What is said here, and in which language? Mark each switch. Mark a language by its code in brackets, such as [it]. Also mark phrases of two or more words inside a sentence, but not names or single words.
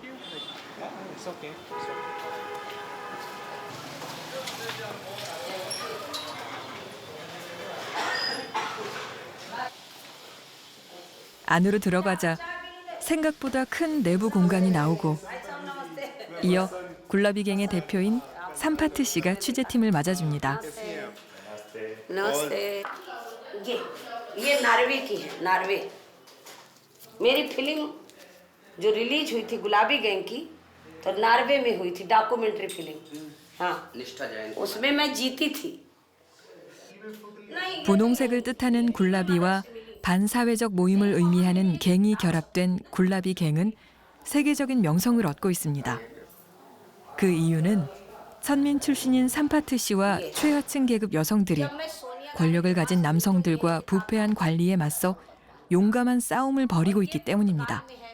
[ko] 안으로 들어가자 생각보다 큰 내부 공간이 나오고 이어 굴라비 갱의 대표인 삼파트 씨가 취재팀을 맞아줍니다. [hi] नमस्ते ये नॉर्वे की है नॉर्वे मेरी फिल्म जो रिलीज हुई थी गुलाबी गैंग की तो नॉर्वे में हुई थी [en] documentary film [hi] हाँ उसमें मैं जीती थी [ko] 분홍색을 뜻하는 굴라비와 반사회적 모임을 의미하는 갱이 결합된 굴라비 갱은 세계적인 명성을 얻고 있습니다. 그 이유는 선민 출신인 삼파트 씨와 최하층 계급 여성들이 권력을 가진 남성들과 부패한 관리에 맞서 용감한 싸움을 벌이고 있기 때문입니다.